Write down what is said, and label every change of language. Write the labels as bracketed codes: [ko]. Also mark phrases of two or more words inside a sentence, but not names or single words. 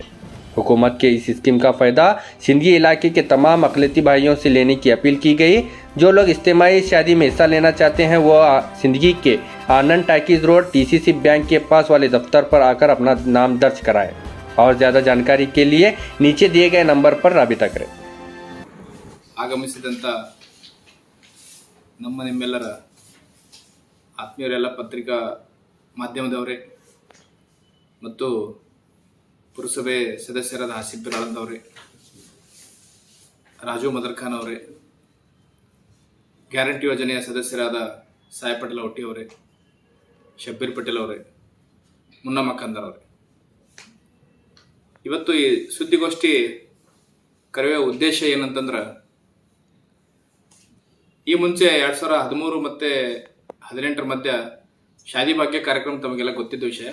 [hi] हुकूमत के इस स्कीम का फ़ायदा सिंदगी इलाके के तमाम अकलियती भाइयों से लेने की अपील की गई। जो लोग इज्तिमाई शादी में हिस्सा लेना चाहते हैं वो सिंदगी के आनंद टाकिज रोड टीसीसी बैंक के पास वाले दफ्तर पर आकर अपना नाम दर्ज कराएं। और ज़्यादा जानकारी के लिए नीचे दिए गए नंबर पर राबिता करें। [kn] ಆಗಮಿಸಿದಂಥ ನಮ್ಮ ನಿಮ್ಮೆಲ್ಲರ ಆತ್ಮೀಯರೆಲ್ಲ ಪತ್ರಿಕಾ ಮಾಧ್ಯಮದವರೇ ಮತ್ತು ಪುರಸಭೆ ಸದಸ್ಯರಾದ ಆಸಿಫ್ ಬಿರಾಳಂದ್ ಅವರೇ, ರಾಜು ಮದರ್ಖಾನ್ ಅವರೇ, ಗ್ಯಾರಂಟಿ ಯೋಜನೆಯ ಸದಸ್ಯರಾದ ಸಾಯಿ ಪಟೇಲ್ ಒಟ್ಟಿ ಅವರೇ, ಶಬ್ಬೀರ್ ಪಟೇಲ್ ಅವರೇ, ಮುನ್ನಾ ಮಕ್ಕಂದರ್ ಅವರೇ, ಇವತ್ತು ಈ ಸುದ್ದಿಗೋಷ್ಠಿ ಕರೆಯುವ ಉದ್ದೇಶ ಏನಂತಂದ್ರೆ, ಈ ಮುಂಚೆ 2013 ಮತ್ತು 2018 ಮಧ್ಯ ಶಾದಿ ಭಾಗ್ಯ ಕಾರ್ಯಕ್ರಮ ತಮಗೆಲ್ಲ ಗೊತ್ತಿದ್ದ ವಿಷಯ.